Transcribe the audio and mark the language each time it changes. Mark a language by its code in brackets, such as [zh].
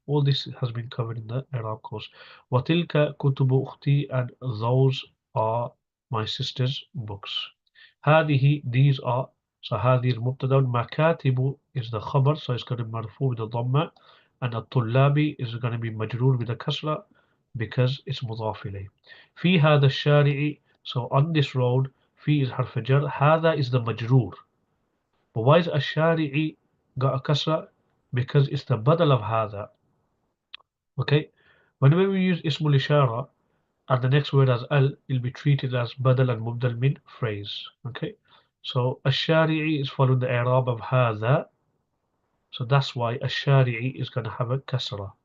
[en] All this has been covered in the i'rab course. [ar] وَتِلْكَ كُتُبُ أُخْتِي, [en] and those are my sister's books. هذه, these are, so هذه is مبتدا, مكاتب is the khabar, so it's going to be مرفوع with the dhamma, and الطلابي is going to be مجرور with the kasra because it's مضاف إليه. [ar] في هذا الشارع, [en] so on this road, في is حرف جر, هذا is the مجرور. But why is الشارع got a kasra? Because it's the badal of هذا. Okay, whenever we use ismul ishara and the next word as al, it'll be treated as badal and mubdal min phrase. Okay, so الشارعي is following the i'rab of هذا, so that's why الشارعي is going to have a kasra.